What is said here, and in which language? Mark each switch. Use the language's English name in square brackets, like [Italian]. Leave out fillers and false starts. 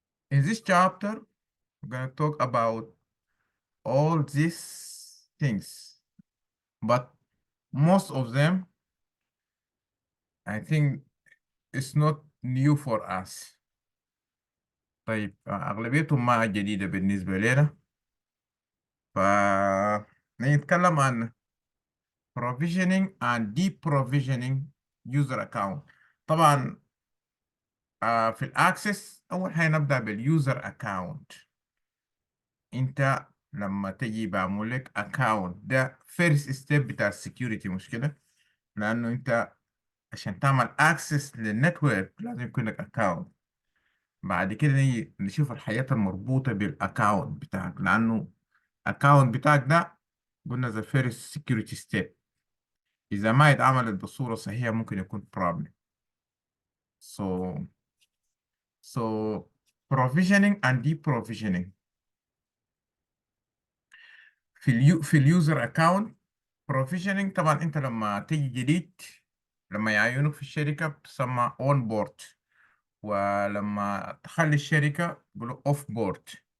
[English] In this chapter, we're gonna talk about all these things, but most of them, I think, it's not new for us. [Arabic] طيب أغلبيتهم ما جديدة بالنسبة لنا. فنتكلم عن [English] provisioning and deprovisioning user account. [Arabic] طبعا في الأكسس أول حاجة نبدأ بالuser account. أنت لما تجي بعمل لك account ده [English] first step [Arabic] بتاع السكيورتي، مش كده؟ لأنه أنت عشان تعمل access للنتورك لازم يكون لك account. بعد كده نيجي نشوف الحاجات المربوطة بالاكاونت بتاعك، لأنه الاكاونت بتاعك ده قلنا [English] the first security step. [Arabic] إذا ما اتعملت بصورة صحيحة ممكن يكون problem. [English] So provisioning and deprovisioning [Arabic] في اليوزر اكاونت. provisioning طبعا انت لما تيجي جديد، لما يعينوك في الشركة بتسمى on board، ولما تخلي الشركة بيقولوا off board.